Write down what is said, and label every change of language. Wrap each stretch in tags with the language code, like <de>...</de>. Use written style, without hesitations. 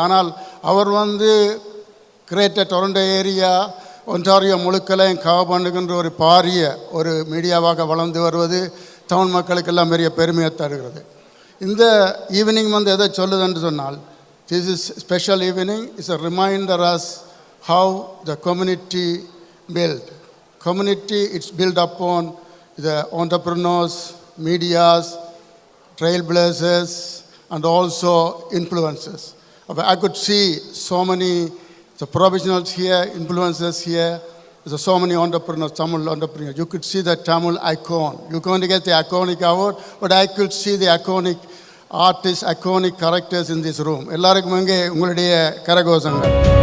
<ta>ஆனால் அவர் greater Toronto area Ontario முழுக்களையும் cover பண்ணுகின்ற ஒரு பாரிய ஒரு மீடியாவாக வளர்ந்து வருவது தமிழ் மக்களுக்கெல்லாம் பெரிய பெருமையை தருகிறது. இந்த ஈவினிங் எதை சொல்லுதுன்னு சொன்னால்,</ta> <en>This is special evening is a reminder as how the community build. Community, it's built upon the entrepreneurs, medias, trailblazers, and also influencers. I could see so many the professionals here, influencers here. There's so many entrepreneurs, Tamil entrepreneurs. You could see the Tamil icon. You're going to get the iconic award, but I could see the iconic artists, iconic characters in this room.</en> <ta>எல்லாருக்கும் இங்கே உங்களுடைய கரகோஷங்கள்.</ta>